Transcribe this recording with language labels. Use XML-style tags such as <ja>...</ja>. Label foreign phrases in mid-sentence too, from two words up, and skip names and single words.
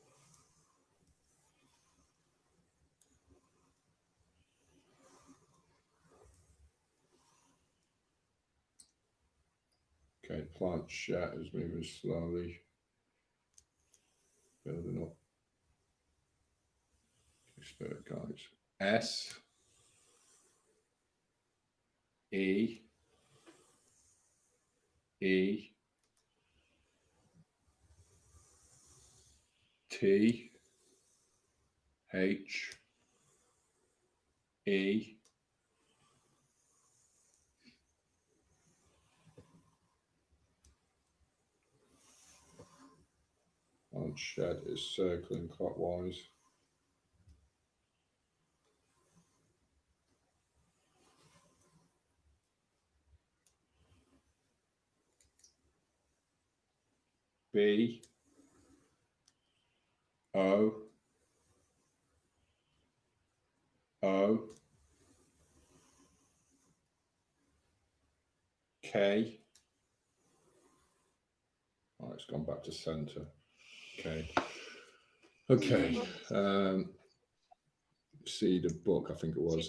<en>Okay, Planchette is moving slowly, building up. Spirit guides. S. E. E. T. H. E. Planchette is circling clockwise. B. O. O. K. Oh, it's gone back to center. Okay. See the book, I think it was.</en>